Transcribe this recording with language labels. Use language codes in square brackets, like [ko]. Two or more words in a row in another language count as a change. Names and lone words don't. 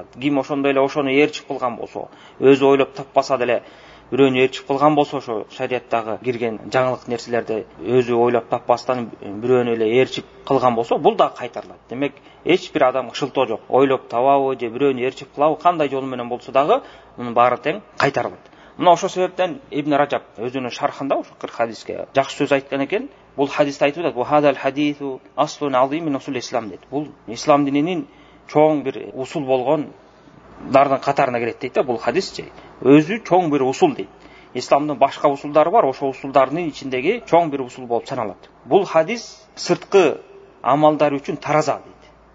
[ky] Ким ошондой эле ошону ээрчип кылган болсо, өзү ойлоп таппаса деле бирөөнү ээрчип кылган болсо, ошо шариаттагы кирген жаңылык нерселерди өзү ойлоп таппастан бирөөнү эле ээрчип кылган болсо, бул да кайтарылат. Демек эч бир адам шылтоо жок. Ойлоп табабы же бирөөнү ээрчип кылабы, кандай жол менен болсо дагы мунун баары тең кайтарылат. Мына ошол себептен Ибн Раджаб өзүнүн шархында ошо 40 хадиске жакшы сөз айткан экен. Бул хадисти айтып атат, [ar] "وهذا الحديث أصل عظيم من أصول الإسلام" дейт. [ky] Бул ислам дининин чоң бир усул болгондардын катарына кирет дейт да, бул хадис өзү чоң бир усул дейт. Исламдын башка усулдары бар, ошол усулдардын ичиндеги чоң бир усул болуп саналат. Бул хадис сырткы амалдар үчүн тараза дейт.